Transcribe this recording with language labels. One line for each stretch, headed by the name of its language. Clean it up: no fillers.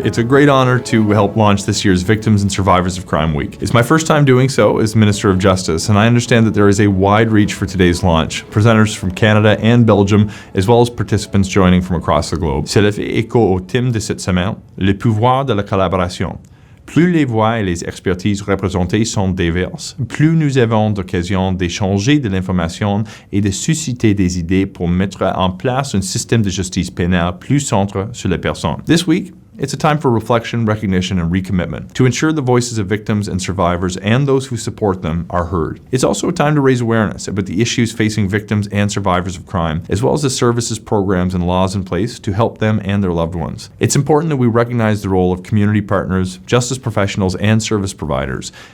English: It's a great honor to help launch this year's Victims and Survivors of Crime Week. It's my first time doing so as Minister of Justice, and I understand that there is a wide reach for today's launch. Presenters from Canada and Belgium, as well as participants joining from across the globe.
French: Cela fait écho au thème de cette semaine, le pouvoir de la collaboration. Plus les voix et les expertises représentées sont diverses, plus nous avons d'occasions d'échanger de l'information et de susciter des idées pour mettre en place un système de justice pénale plus centré sur la personne.
English: This week, it's a time for reflection, recognition, and recommitment to ensure the voices of victims and survivors and those who support them are heard. It's also a time to raise awareness about the issues facing victims and survivors of crime, as well as the services, programs, and laws in place to help them and their loved ones. It's important that we recognize the role of community partners, justice professionals, and service providers.